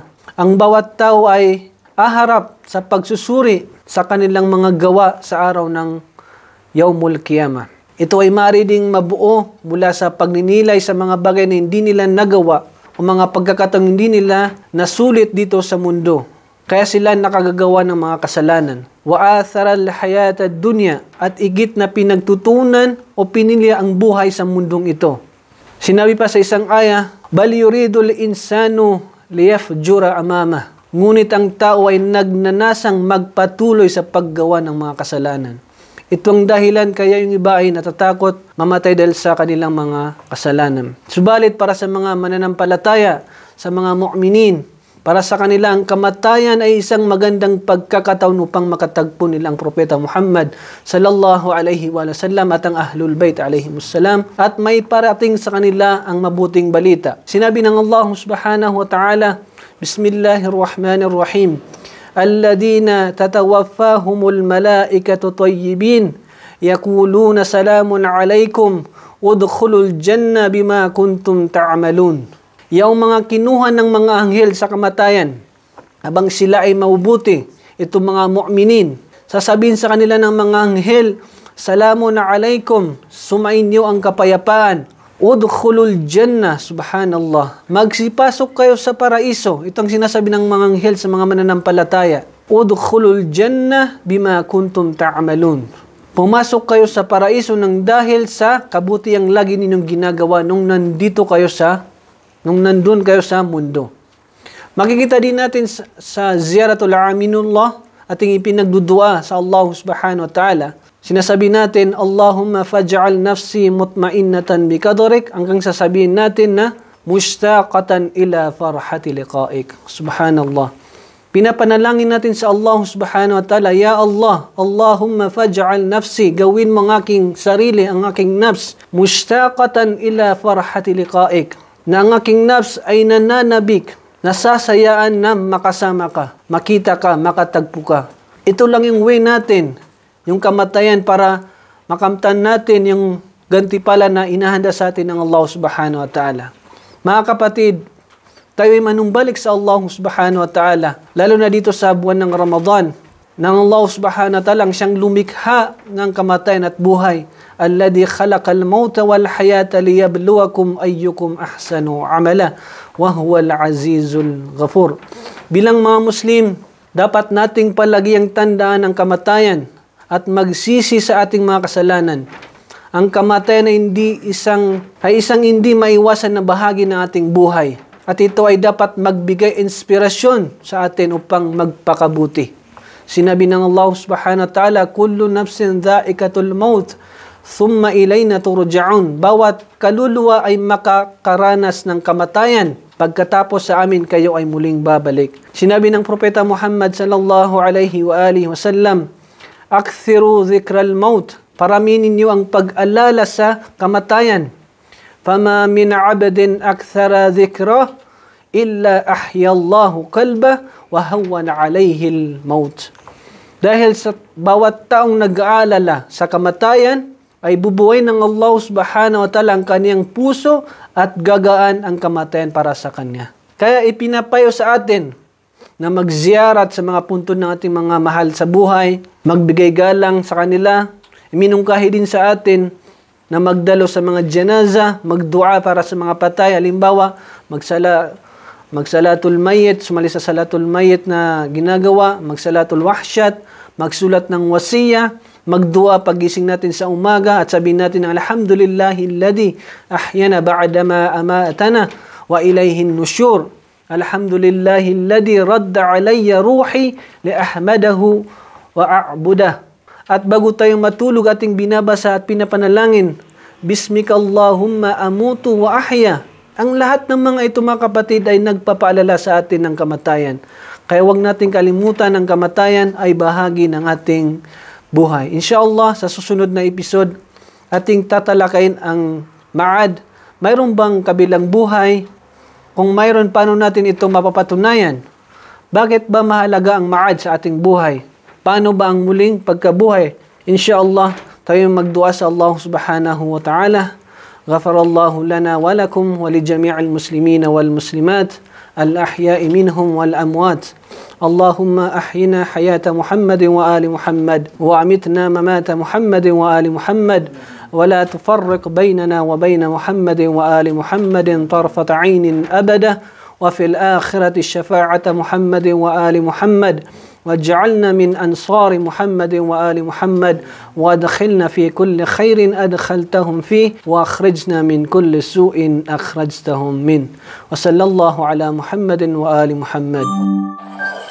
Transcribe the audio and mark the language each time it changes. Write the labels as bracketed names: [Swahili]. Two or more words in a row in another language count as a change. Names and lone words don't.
[Filipino] Ang bawat tao ay aharap sa pagsusuri sa kanilang mga gawa sa araw ng [Arabic] يوم القيامة. [Filipino] Ito ay maaari ding mabuo mula sa pagninilay sa mga bagay na hindi nila nagawa o mga pagkakataong hindi nila nasulit dito sa mundo. Kaya sila nakagagawa ng mga kasalanan. [Arabic] وآثر الحياة الدنيا, [Filipino] at igit na pinagtutunan o pinili ang buhay sa mundong ito. Sinabi pa sa isang aya, [Arabic] بل يريد الإنسان ليفجر أمامه. [Filipino] Ngunit ang tao ay nagnanasang magpatuloy sa paggawa ng mga kasalanan. Ito ang dahilan kaya yung iba ay natatakot mamatay dahil sa kanilang mga kasalanan. Subalit para sa mga mananampalataya, sa mga mu'minin, para sa kanila ang kamatayan ay isang magandang pagkakataon upang makatagpo nilang propeta Muhammad [Arabic] صلى الله عليه وسلم [Filipino] at ang [Arabic] أهل البيت عليهم السلام, [Filipino] at may parating sa kanila ang mabuting balita. Sinabi ng [Arabic] Allah سبحانه وتعالى، بسم الله الرحمن الرحيم, الذين تتوفاهم الملائكة طيبين يقولون سلام عليكم ادخلوا الجنة بما كنتم تعملون. [Filipino] Yung mga kinuha ng mga anghel sa kamatayan, habang sila ay mabubuti, itong mga mu'minin, sasabihin sa kanila ng mga anghel, [Arabic] سلام عليكم, [Filipino] sumainyo ang kapayapaan. [Arabic] ادخلوا الجنة، سبحان الله. [Filipino] Magsipasok kayo sa paraiso. Ito ang sinasabi ng mga anghel sa mga mananampalataya. [Arabic] ادخلوا الجنة بما كنتم تعملون. [Filipino] Pumasok kayo sa paraiso ng dahil sa kabutiang lagi ninyong ginagawa nung nandun kayo sa mundo. Makikita din natin sa Ziyaratul Aminullah, ating ipinagdudua sa Allah [Arabic] سبحانه وتعالى. [Filipino] Sinasabi natin, [Arabic] اللهم فاجعل نفسي مطمئنة بقدرك, [Filipino] hanggang sasabihin natin na [Arabic] مشتاقة إلى فرحة لقائك. سبحان الله. [Filipino] Pinapanalangin natin sa Allah [Arabic] سبحانه وتعالى، يا الله، اللهم فاجعل نفسي, [Filipino] gawin mo ang aking sarili, ang aking nafs, [Arabic] مشتاقة إلى فرحة لقائك, [Filipino] na ang aking nafs ay nananabik, nasasayaan na makasama ka, makita ka, makatagpo ka. Ito lang yung way natin, yung kamatayan, para makamtan natin yung gantipala na inahanda sa atin ng Allah [Arabic] سبحانه وتعالى. [Filipino] Mga kapatid, tayo ay manumbalik sa Allah [Arabic] سبحانه وتعالى, [Filipino] lalo na dito sa buwan ng Ramadan, ng Allah [Arabic] سبحانه وتعالى, [Filipino] siyang lumikha ng kamatayan at buhay. [Arabic] الذي خلق الموت والحياة ليبلوكم أيكم أحسن عملا وهو العزيز الغفور. [Filipino] Bilang mga Muslim, dapat nating palagi ang tandaan ng kamatayan at magsisi sa ating mga kasalanan. Ang kamatayan ay isang hindi maiwasan na bahagi ng ating buhay. At ito ay dapat magbigay inspirasyon sa atin upang magpakabuti. Sinabi ng [Arabic] Allah سبحانه وتعالى، كل نفس ذائقة الموت، ثم إلينا ترجعون. [Filipino] Bawat kaluluwa ay makakaranas ng kamatayan. Pagkatapos sa amin kayo ay muling babalik. Sinabi ng Propeta [Arabic] Muhammad صلى الله عليه وآله وسلم، أكثروا ذكر الموت. [Filipino] Paraminin niyo ang pag-alala sa kamatayan. [Arabic] فما من عبد أكثر ذكر إلا أحيا الله قلب وهون عليه الموت. [Filipino] Dahil sa bawat taong nag-aalala sa kamatayan, ay bubuhay ng Allah [Arabic] سبحانه وتعالى [Filipino] ang kaniyang puso at gagaan ang kamatayan para sa kanya. Kaya ipinapayo sa atin na magziyarat sa mga punto ng ating mga mahal sa buhay, magbigay galang sa kanila, iminungkahi din sa atin na magdalo sa mga janaza, magdua para sa mga patay. Halimbawa, magsalatul mayyit, sumali sa [Arabic] صلاة الميت [Filipino] na ginagawa, magsalatul wahsyat, magsulat ng wasiya, magdua pagising natin sa umaga at sabihin natin [Arabic] الحمد لله الذي أحيانا بعد ما أماتنا وإليه النشور. الحمد لله الذي رد علي روحي لأحمده وأعبده. [Filipino] At bago tayong matulog, ating binabasa at pinapanalangin, [Arabic] باسمك اللهم أموت وأحيا. [Filipino] Ang lahat ng mga ito, mga kapatid, ay nagpapaalala sa atin ng kamatayan. Kaya huwag nating kalimutan ang kamatayan ay bahagi ng ating buhay. Inshallah, sa susunod na episode, ating tatalakayin ang ma'ad. Mayroon bang kabilang buhay? Kung mayroon, paano natin ito mapapatunayan? Bakit ba mahalaga ang ma'ad sa ating buhay? Paano ba ang muling pagkabuhay? Inshallah, tayo magdua sa Allah [Arabic] سبحانه وتعالى. غفر الله لنا ولكم ولجميع المسلمين والمسلمات الأحياء منهم والأموات. اللهم أحينا حياة محمد وآل محمد وأمتنا ممات محمد وآل محمد ولا تفرق بيننا وبين محمد وآل محمد طرفة عين أبدا وفي الآخرة شفاعة محمد وآل محمد. واجعلنا من أنصار محمد وآل محمد وادخلنا في كل خير أدخلتهم فيه وأخرجنا من كل سوء أخرجتهم منه وصلى الله على محمد وآل محمد.